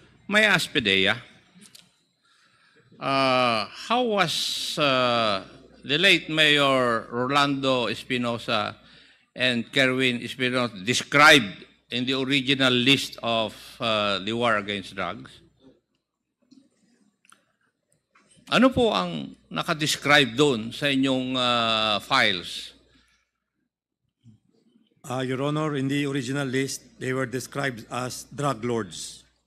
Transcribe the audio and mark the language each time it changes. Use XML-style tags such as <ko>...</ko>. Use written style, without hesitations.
<en>May ask Pedea, how was the late Mayor Rolando Espinosa and Kerwin Espinosa described in the original list of the war against drugs?</en> <tl>Ano po ang nakadescribe doon sa inyong files?</tl> <en>Your Honor, in the original list, they were described as drug lords.</en>